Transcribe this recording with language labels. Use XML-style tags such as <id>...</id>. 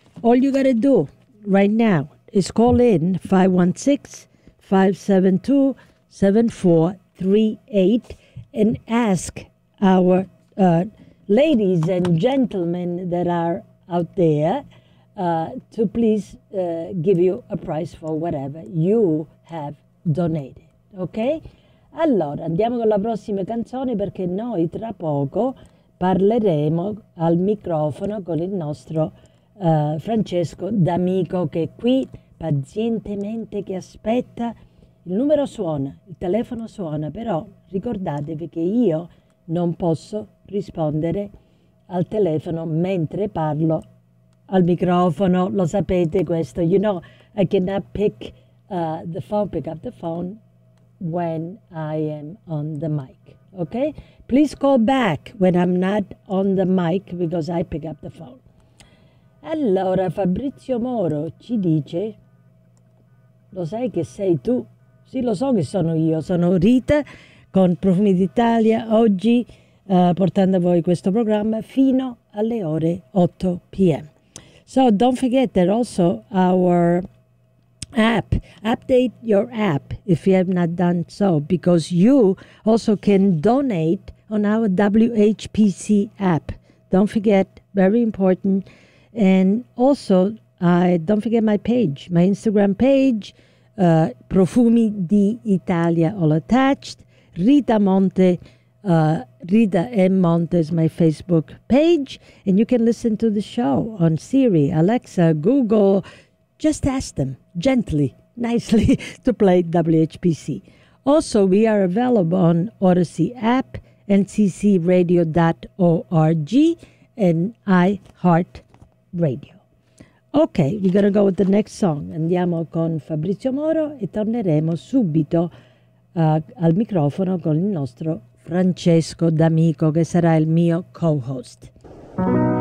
<en>All you got to do right now is call in 516-572-7438 and ask our ladies and gentlemen that are out there to please give you a prize for whatever you have donated, ok?</en> <it>Allora, andiamo con la prossima canzone, perché noi tra poco parleremo al microfono con il nostro Francesco D'Amico, che è qui pazientemente che aspetta. Il numero suona, il telefono suona, però ricordatevi che io non posso rispondere al telefono mentre parlo al microfono. Lo sapete questo,</it> <en>you know, I cannot pick up the phone when I am on the mic, okay? Please call back when I'm not on the mic because I pick up the phone.</en> <it>Allora, Fabrizio Moro ci dice, lo sai che sei tu? Sì, lo so che sono io, sono Rita con Profumi d'Italia oggi portando a voi questo programma fino alle ore 8 p.m.</it> <en>So don't forget that also our app, update your app if you have not done so, because you also can donate on our WHPC app. Don't forget, very important. And also, don't forget my page, my Instagram page, Profumi di Italia, all attached. Rita Monte, Rita M. Monte is my Facebook page. And you can listen to the show on Siri, Alexa, Google. Just ask them gently, nicely to play WHPC. Also, we are available on Odyssey app, nccradio.org, and iHeart Radio. Ok, we're gonna go with the next song.</en> <it>Andiamo con Fabrizio Moro e torneremo subito al microfono con il nostro Francesco D'Amico, che sarà il mio co-host.</it>